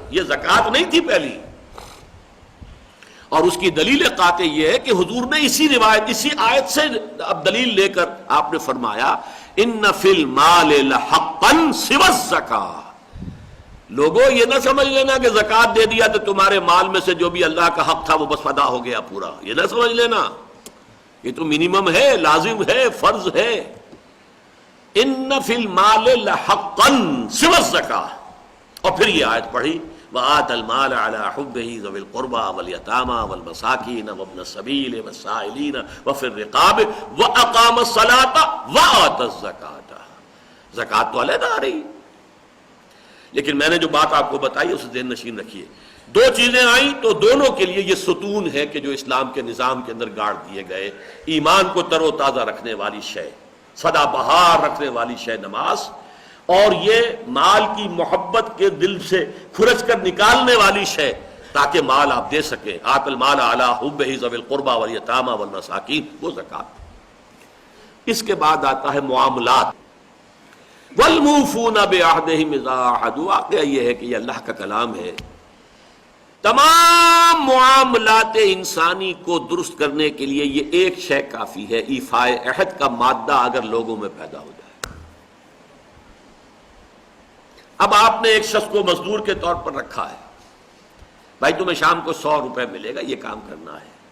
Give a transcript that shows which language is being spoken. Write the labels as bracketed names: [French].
[Urdu] یہ زکوٰۃ نہیں تھی پہلی. اور اس کی دلیل قاطع یہ ہے کہ حضور نے اسی روایت، اسی آیت سے اب دلیل لے کر آپ نے فرمایا [Arabic] ان فی المال لحقا سوى الزکاۃ. [Urdu] لوگوں یہ نہ سمجھ لینا کہ زکوٰۃ دے دیا تو تمہارے مال میں سے جو بھی اللہ کا حق تھا وہ بس ادا ہو گیا پورا. یہ نہ سمجھ لینا، یہ تو منیمم ہے، لازم ہے، فرض ہے. [Arabic] ان فی المال لحقا سوى الزکاۃ. [Urdu] اور پھر یہ آیت پڑھی [Arabic] وآتى المال على حبه ذوي القربى واليتامى والمساكين وابن السبيل والسائلين وفي الرقاب وأقام الصلاة وآتى الزكاة. [Urdu] زکوٰۃ تو علیحدہ آ رہی، لیکن میں نے جو بات آپ کو بتائی اسے ذہن نشین رکھیے. دو چیزیں آئیں تو دونوں کے لیے یہ ستون ہے کہ جو اسلام کے نظام کے اندر گاڑ دیے گئے. ایمان کو تر و تازہ رکھنے والی شے، سدا بہار رکھنے والی شے نماز، اور یہ مال کی محبت کے دل سے کھرچ کر نکالنے والی شے تاکہ مال آپ دے سکیں. [Arabic] آت المال علی حبہ ذوی القربى والیتامى والمساکین، [Urdu] وہ زکوٰۃ. اس کے بعد آتا ہے معاملات. [Arabic] والموفون بعہدہم اذا عاہدوا. [Urdu] واقعہ یہ ہے کہ یہ اللہ کا کلام ہے. تمام معاملات انسانی کو درست کرنے کے لیے یہ ایک شے کافی ہے، ایفاء عہد کا مادہ اگر لوگوں میں پیدا ہو جائے. اب آپ نے ایک شخص کو مزدور کے طور پر رکھا ہے، بھائی تمہیں شام کو 100 روپے ملے گا، یہ کام کرنا ہے.